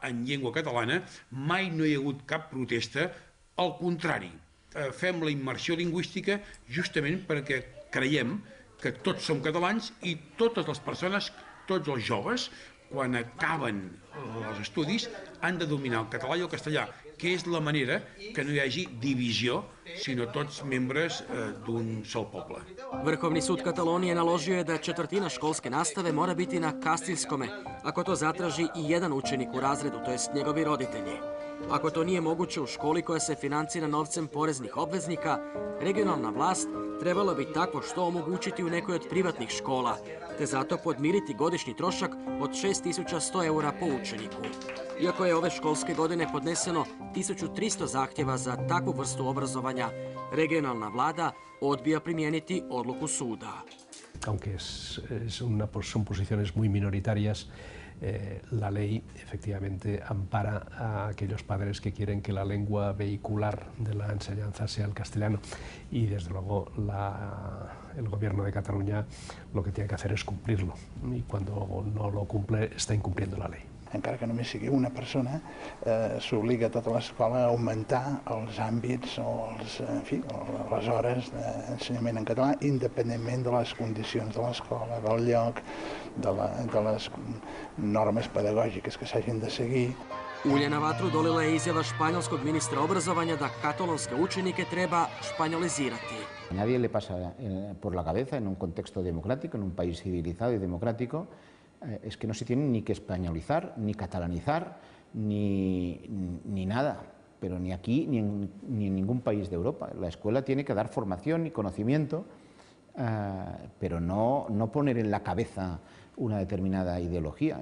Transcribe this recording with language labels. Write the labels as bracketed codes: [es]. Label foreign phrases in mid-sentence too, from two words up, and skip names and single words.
[ca] en llengua catalana, mai no hi ha hagut cap protesta, al contrari, fem la immersió lingüística justament perquè creiem que tots som catalans i totes les persones, tots els joves, quan acaben els estudis, han de dominar el català i el castellà, que és la manera que no hi hagi divisió, sinó tots membres d'un sol poble. [hr] Vrhovni sud Katalonije naložio je da četvrtina školske nastave mora biti na kastiljskome, ako to zatraži i jedan učenik u razredu, to jest njegovi roditelji. Ako to nije moguće u školi koja se financira novcem poreznih obveznika, regionalna vlast trebala bi takvo što omogućiti u nekoj od privatnih škola, te zato podmiriti godišnji trošak od 6.100 eura po učeniku. Iako je ove školske godine podneseno 1300 zahtjeva za takvu vrstu obrazovanja, regionalna vlada odbija primijeniti odluku suda. [es] Aunque son posiciones muy minoritarias, la ley efectivamente ampara a aquellos padres que quieren que la lengua vehicular de la enseñanza sea el castellano y desde luego el gobierno de Cataluña lo que tiene que hacer es cumplirlo y cuando no lo cumple está incumpliendo la ley. [ca] Encara que només sigui una persona, s'obliga a tota l'escola a augmentar els àmbits o les hores d'ensenyament en català, independentment de les condicions de l'escola, del lloc, de les normes pedagògiques que s'hagin de seguir. [hr] Ulje na vatru dolila je izjava španjolskog ministra obrazovanja da katalonske učenike treba španjolizirati. [es] Nadie le pasa por la cabeza en un contexto democrático, en un país civilizado y democrático, es que no se tienen ni que españolizar, ni catalanizar, ni nada, pero ni aquí ni en ningún país de Europa. La escuela tiene que dar formación y conocimiento, pero no poner en la cabeza una determinada ideología.